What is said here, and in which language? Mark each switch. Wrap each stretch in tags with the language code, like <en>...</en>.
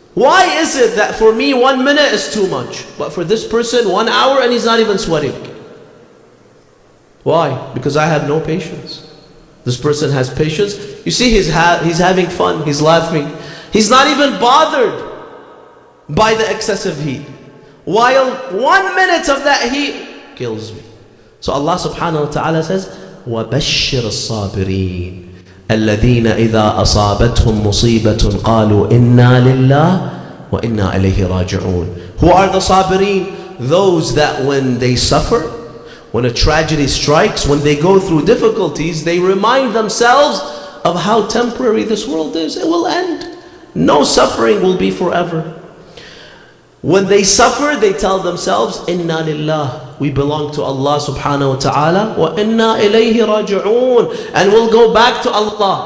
<en>Why is it that for me 1 minute is too much, but for this person 1 hour and he's not even sweating? Why? Because I have no patience. This person has patience. You see, he's having fun, he's laughing. He's not even bothered by the excessive heat. While 1 minute of that heat kills me. So Allah subhanahu wa ta'ala says,</en> <ar>وَبَشِّرِ الصَّابِرِينَ الَّذِينَ إِذَا أَصَابَتْهُمْ مُصِيبَةٌ قَالُوا إِنَّا لِلَّهِ وَإِنَّا إِلَيْهِ رَاجِعُونَ.</ar> <en>Who are the sabirin? Those that when they suffer, when a tragedy strikes, when they go through difficulties, they remind themselves, of how temporary this world is. It will end. No suffering will be forever. When they suffer, they tell themselves,</en> <ar>Inna lillah,</ar> <en>we belong to Allah subhanahu wa ta'ala,</en> <ar>wa inna ilayhi raji'un,</ar> <en>and we'll go back to Allah.</en>